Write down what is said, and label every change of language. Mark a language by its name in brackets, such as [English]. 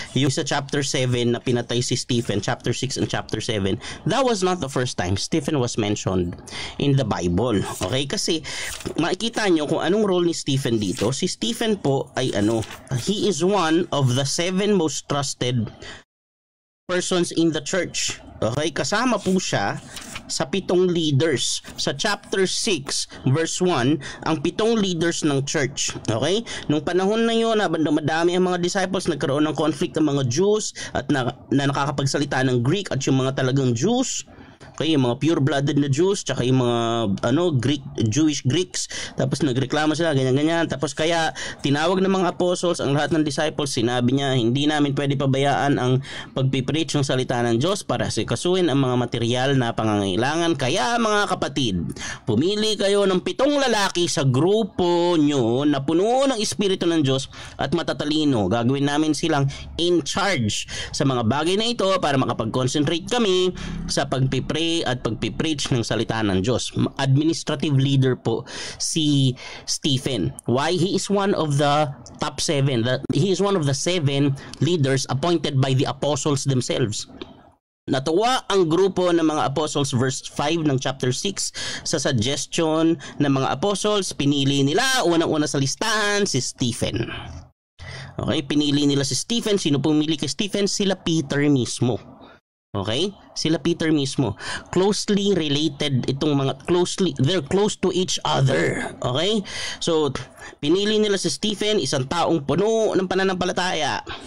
[Filipino] Yung sa chapter 7 na pinatay si Stephen, [English] chapter 6 and chapter 7, that was not the first time Stephen was mentioned in the Bible. Okay? [Filipino] Kasi makikita nyo kung anong role ni Stephen dito. Si Stephen po ay [English] he is one of the 7 most trusted persons in the church. Okay? [Filipino] Kasama po siya sa 7 leaders. Sa chapter 6, verse 1, ang 7 leaders ng church. Okay? Nung panahon na yun, madami ang mga disciples, nagkaroon ng conflict ng mga Jews at na nakakapagsalita ng Greek at yung mga talagang Jews. Okay, yung mga pure-blooded na Jews, tsaka yung mga Jewish Greeks, tapos nagreklamo sila, ganyan-ganyan. Tapos kaya tinawag ng mga apostles ang lahat ng disciples, sinabi niya, hindi namin pwede pabayaan ang pagpipreach ng salita ng Diyos para sikasuhin ang mga material na pangangailangan. Kaya mga kapatid, pumili kayo ng 7 lalaki sa grupo nyo na puno ng Espiritu ng Diyos at matatalino. Gagawin namin silang in charge sa mga bagay na ito para makapag-concentrate kami sa pagpipray at pagpipreach ng salita ng Diyos. [English] Administrative leader po si Stephen. Why? He is one of the top 7. He is one of the 7 leaders appointed by the apostles themselves. [Filipino] Natuwa ang grupo ng mga apostles, verse 5 ng chapter 6, sa suggestion ng mga apostles. Pinili nila unang-una sa listahan si Stephen. Okay, pinili nila si Stephen. Sino pumili kay Stephen? Sila Peter mismo. Okay? Sila Peter mismo. [English] Closely related [Filipino] itong mga [English] they're close to each other. Okay? [Filipino] So, pinili nila si Stephen, isang taong puno ng pananampalataya.